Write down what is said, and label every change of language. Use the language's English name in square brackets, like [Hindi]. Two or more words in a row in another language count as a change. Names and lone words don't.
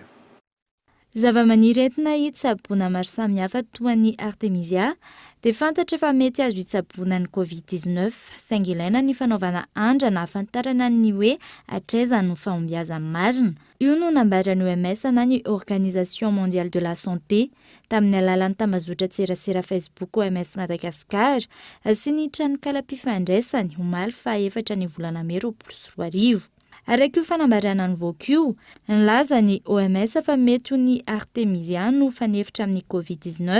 [Malagasy] Zavamaniry entina hitsaboana maro samihafa toa ny Artemisia dia fantatra fa mety azo hitsaboana ny Covid-19 saingy ilaina ny fanaovana andra na afantarana ny hoe hatraiza no fahombiazana marina. Io no nambaran'ny OMS na ny Organisation mondiale de la santé tamin'ny alalan'ny tambazotra tserasera Facebook OMS Madagascar sy ny trano-kalam-pifandraisany omaly fa 4 volana May 2024. Araka io fanambarana nivoaka io, nilaza ny OMS fa mety ny Artemisia no fanefitra amin'ny Covid-19.